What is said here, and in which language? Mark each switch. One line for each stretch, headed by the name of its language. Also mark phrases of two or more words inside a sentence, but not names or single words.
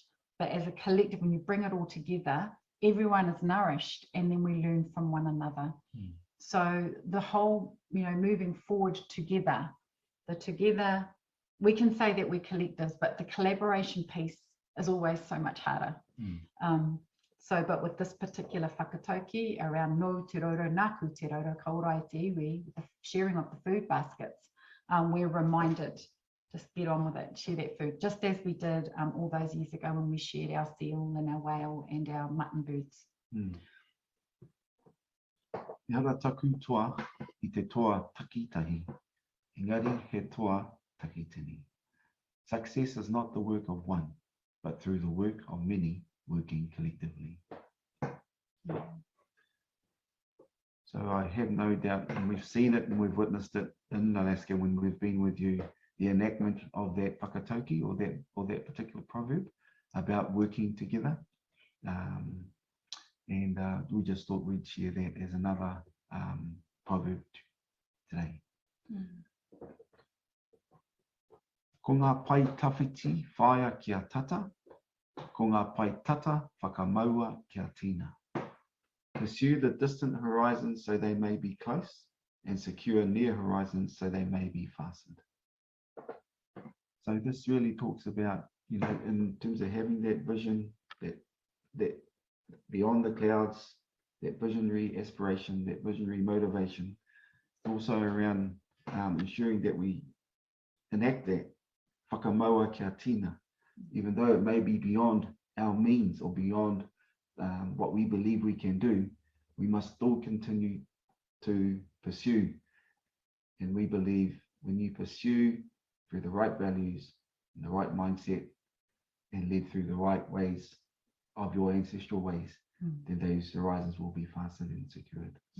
English: But as a collective, when you bring it all together, everyone is nourished, and then we learn from one another. So the whole, moving forward together, we can say that we're collectives, but the collaboration piece is always so much harder. But with this particular whakatauki around
Māori: no te roro, nāku te roro, ka ora ai te iwi,
English: the sharing of the food baskets, we're reminded, just get on with it, share that food, just as we did all those years ago when we shared our seal and our whale and our mutton birds.
Māori: Hara taku toa I te toa takitahi, engari he toa takitini.
English: Success is not the work of one, but through the work of many working collectively. So I have no doubt, and we've seen it and we've witnessed it in Alaska when we've been with you, the enactment of that whakatauki or that particular proverb about working together. And we just thought we'd share that as another proverb today.
Māori: Ko ngā pai tawhiti whaia kia tata, ko ngā pai tata whakamaua kia tina.
English: Pursue the distant horizons so they may be close, and secure near horizons so they may be fastened. So this really talks about, in terms of having that vision, that beyond the clouds, that visionary aspiration, that visionary motivation, also around ensuring that we enact that
Māori: whakamaua kia tina,
English: even though it may be beyond our means or beyond what we believe we can do, we must still continue to pursue. And we believe when you pursue through the right values and the right mindset and led through the right ways of your ancestral ways, then those horizons will be fastened and secured.